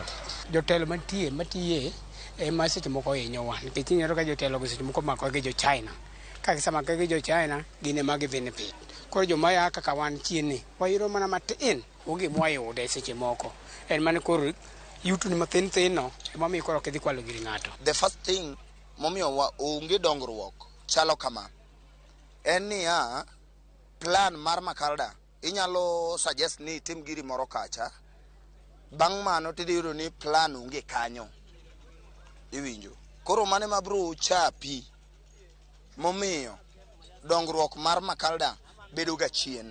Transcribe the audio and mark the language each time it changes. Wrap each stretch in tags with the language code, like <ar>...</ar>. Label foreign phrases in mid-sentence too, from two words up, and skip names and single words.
<luo>Jotelo matiye ma seche moko hinyo wan nikech inyalo ka jotelo go seche moko mako gi jo China. Ka gisemako gi jo China, gin ema gibenefit. Koro joma ya kaka wan chien ni wayudo mana matin, onge mwayude seche moko. En mana koro yuto ni mathin no ema miyo koro kidhi kwalo giri ng'ato.</luo> <en>The first thing</en> <luo>momiyo onge dongruok chalo kama en niya, plan mar Makalda inyalo suggest ni tim giri moro kacha, bang' mano tidiyudo ni plan onge kanyo, iwinjo. Koro mane mabro chapi momiyo dongruok mar Makalda bedo ga chien.</luo>